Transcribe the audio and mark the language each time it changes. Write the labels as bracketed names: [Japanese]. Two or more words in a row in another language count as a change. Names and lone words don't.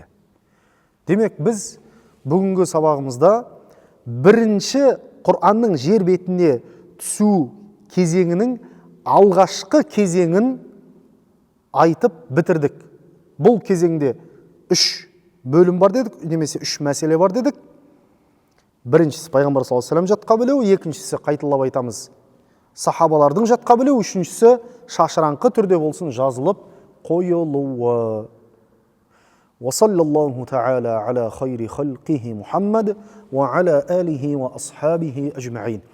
[Kazakh] Демек, біз бүгінгі сабағымызда бірінші Құранның жер бетіне түсу кезеңінің алғашқы кезеңін айтып бітірдік. Бұл кезеңде 3 бөлім бар дедік, немесе 3 мәселе бар дедік. Біріншісі пайғамбар [Arabic] صلى الله عليه وسلم [Kazakh] жатқа білу, екіншісі қайталап айтамыз сахабалардың жатқа білу, үшіншісі шашыраңқы түрде болсын жазылып қойылуы. [Arabic] وصلى الله تعالى على خير خلقه محمد وعلى آله وأصحابه أجمعين.